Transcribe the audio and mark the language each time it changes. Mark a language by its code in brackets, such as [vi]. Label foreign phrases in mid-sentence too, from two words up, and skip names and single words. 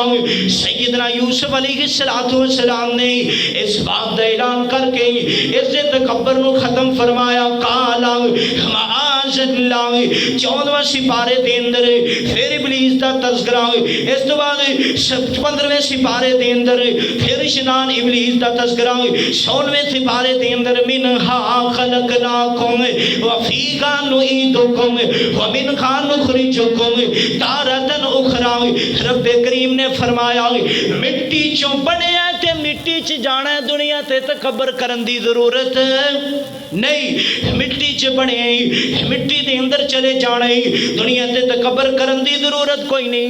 [pa] سیدنا یوسف [ar] عليه الصلاة والسلام [pa] نے اس بات دا اعلان کرکے اس تکبر نوں ختم فرمایا. [ar] قال معاذ الله. [pa] 14واں سپارے دے اندر پھر ابلیس دا تذکرہ. اس تو بعد 15ویں سپارے دے اندر پھر شنان ابلیس دا تذکرہ. 16ویں سپارے دے اندر [ar] منها خلقناكم وفيها نعيدكم ومنها نخرجكم تارة أخرى. [pa] ربِ کریم نے فرمایا مٹی چوں بنے تے مٹی چ جانا ہے، دنیا تے تکبر کرن دی ضرورت نہیں. مٹی چ بنے، مٹی دے اندر چلے جانا ہے، دنیا تے تکبر کرن دی ضرورت کوئی نہیں.